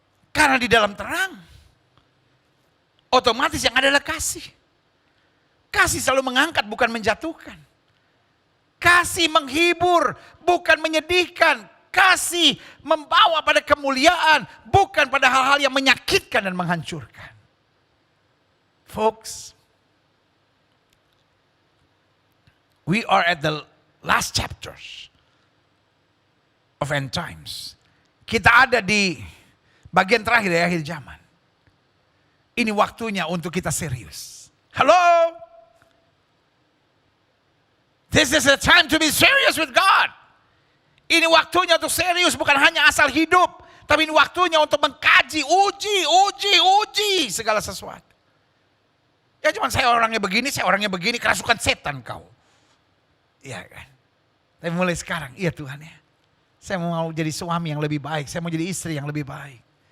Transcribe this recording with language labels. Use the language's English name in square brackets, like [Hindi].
[Indonesian] Karena di dalam terang, otomatis yang ada adalah kasih. Kasih selalu mengangkat, bukan menjatuhkan. Kasih menghibur, bukan menyedihkan. Kasih membawa pada kemuliaan, bukan pada hal-hal yang menyakitkan dan menghancurkan. [English] Folks, we are at the last chapters of end times. [Indonesian] Kita ada di bagian terakhir dari akhir zaman. Ini waktunya untuk kita serius. Halo? [English] This is a time to be serious with God. [Indonesian] Ini waktunya untuk serius, bukan hanya asal hidup. Tapi ini waktunya untuk mengkaji, uji segala sesuatu. Ya cuma saya orangnya begini, kerasukan setan kau. Iya kan? Tapi mulai sekarang, iya Tuhan ya. Saya mau jadi suami yang lebih baik, saya mau jadi istri yang lebih baik.